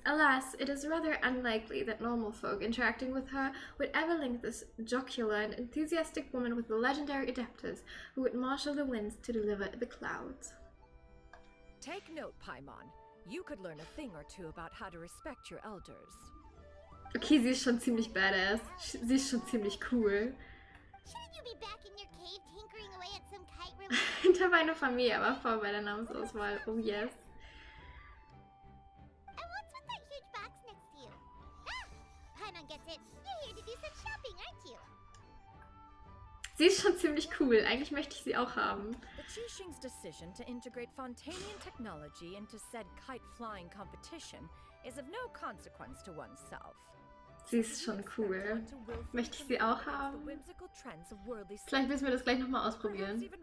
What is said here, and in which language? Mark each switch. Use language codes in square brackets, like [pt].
[en] Alas, it is rather unlikely that normal folk interacting with her would ever link this jocular and enthusiastic woman with the legendary adeptus who would marshal the winds to deliver the clouds. Take note, Paimon. You could learn a thing or two about how to respect your elders. [de] Okay, sie ist schon ziemlich badass. Sie ist schon ziemlich cool. [en] Shouldn't you be back in your cave tinkering away at some kite related? [de] Da war eine Familie, aber vor bei der Namensauswahl. [en] Oh yes. And what's with that huge box next to you? Ah! Paimon gets it. You're here to do some shopping, aren't you? [de] Sie ist schon ziemlich cool. Eigentlich möchte ich sie auch haben. [en] The Qixing's decision to integrate Fontanian technology into said kite-flying competition is of no consequence to oneself. [de] Sie ist schon cool. Möchte ich sie auch haben? Vielleicht müssen wir das gleich nochmal ausprobieren.